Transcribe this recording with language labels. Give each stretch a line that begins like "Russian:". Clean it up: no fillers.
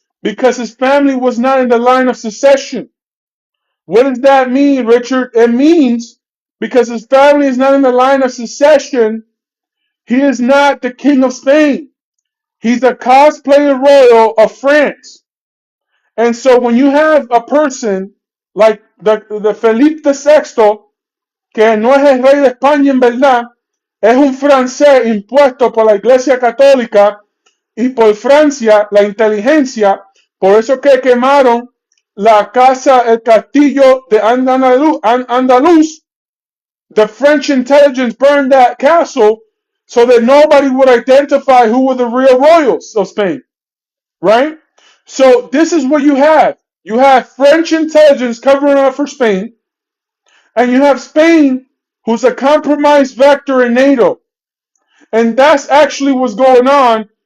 English: Because his family was not in the line of succession. What does that mean, Richard? It means because his family is not in the line of succession, he is not the King of Spain. He's a cosplayer royal of France. And so when you have a person like the Felipe VI,
Spanish: que no es el rey de España en verdad, es un francés impuesto por la Iglesia Católica y por Francia, la inteligencia, por eso que quemaron la casa, el castillo de Andaluz.
English: The French intelligence burned that castle so that nobody would identify who were the real royals of Spain. Right? So this is what you have. You have French intelligence covering up for Spain, and you have Spain, who's a compromised vector in NATO. And that's actually what's going on